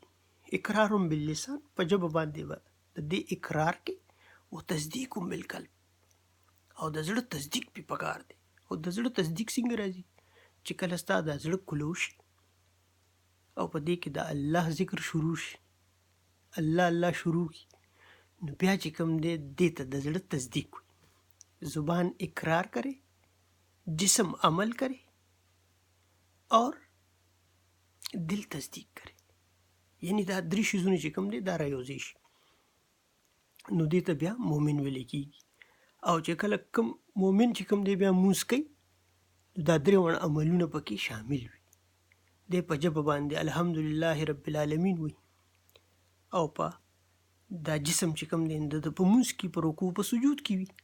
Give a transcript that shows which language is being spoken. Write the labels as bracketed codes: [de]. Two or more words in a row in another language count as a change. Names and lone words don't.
[ar] اقرار باللسان، [ps] په ژبه باندې به د دې اقرار کې، او [ar] تصدیق بالقلب، [ps] او د زړه تصدیق پې پکار دی. او د زړه تصدیق څنګه راځي؟ چې کله ستا دا زړه کلو شي او په دې کې د الله ذکر شروع شي، الله الله شروع کی، نو بیا چې کوم دی دې ته د زړه تصدیق وي. [ur] زبان اقرار کرے، جسم عمل کرے اور دل تصدیق کرے. [ps] یعنی دا درې شیزونه چې کوم دی دا رایوځای شي، نو دې ته بیا مؤمن ویل کېږي. او چې کله کوم مؤمن چې کوم دی بیا مونځ کوي، نو دا درې واړه عملونه پکې شامل وي. دی په ژبه باندې [ar] الحمدلله رب العالمین [ps] وي، او په دا جسم چې کوم دی د په مونځ کې په رکوع په سجود کې وي.